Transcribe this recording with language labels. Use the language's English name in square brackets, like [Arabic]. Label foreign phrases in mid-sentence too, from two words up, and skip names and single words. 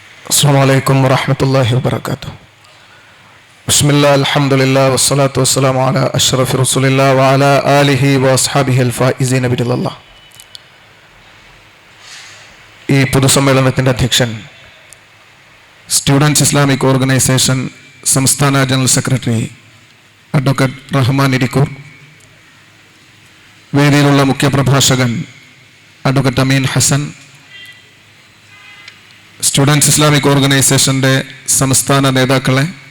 [Arabic] السلام عليكم ورحمة الله وبركاته. بسم الله الحمد لله والصلاة والسلام على أشرف رسول الله وعلى آله وأصحابه الفائزين برضا الله. [Malayalam] ഈ പൊതുസമ്മേളനത്തിൻ്റെ അധ്യക്ഷൻ സ്റ്റുഡൻസ് ഇസ്ലാമിക് ഓർഗനൈസേഷൻ സംസ്ഥാന [English] General Secretary Advocate [Malayalam] റഹ്മാൻ ഇരിക്കൂർ, വേദിയിലുള്ള മുഖ്യപ്രഭാഷകൻ അഡ്വക്കേറ്റ് അമീൻ ഹസൻ, സ്റ്റുഡൻസ് ഇസ്ലാമിക് ഓർഗനൈസേഷൻ്റെ സംസ്ഥാന നേതാക്കളെ,